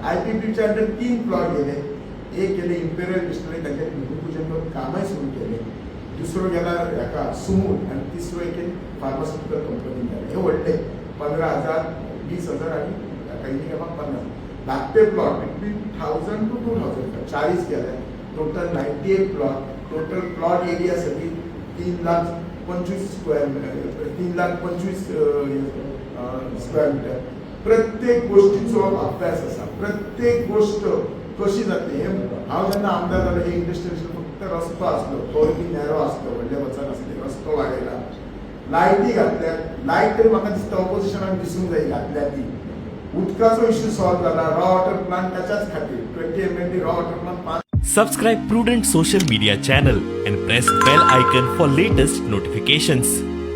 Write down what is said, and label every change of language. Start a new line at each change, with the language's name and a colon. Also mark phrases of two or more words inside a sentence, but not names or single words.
Konkani: IPPच्या अंडर 3 प्लॉट गेले.
Marathi: एक गेले इम्पेरियल डिस्ट्रिक्ट, त्यांच्यानी भूमिपूजन करून कामही सुरू केले.
Konkani: दुसरो गेला हाका सुमूल आणि तिसरो एक फार्मास्युटिकल कंपनी गेले. हे व्हडले 15,000, 20,000 आणि काही गेला 50. धाकटे प्लॉट
English: between 1000 to 2000
Konkani: 40 गेले. टोटल 98 प्लॉट.
English: total plot area
Konkani: सगळी 3,25,000
English: square meter,
Konkani: 3,25,000
English: square meter.
Konkani: प्रत्येक गोष्टीचो अभ्यास असा. प्रत्येक गोष्ट कशी जाते हे हांव जेन्ना आमदार जालो हे इंडस्ट्रियल फक्त रस्तो आसलो, तो नॅरो आसलो, व्हडले वचन आसले, रस्तो वाडयला, लायटी घातल्यात. लायट तरी म्हाका दिसता ऑपोजिशनाक दिसूंक जाय घातल्या ती. उदकाचो
English: issue solve
Konkani: जाला.
English: raw water plant
Konkani: त्याच्याच खातीर 20 MLD
English: raw water plant. Subscribe Prudent social media channel and press bell icon for latest notifications.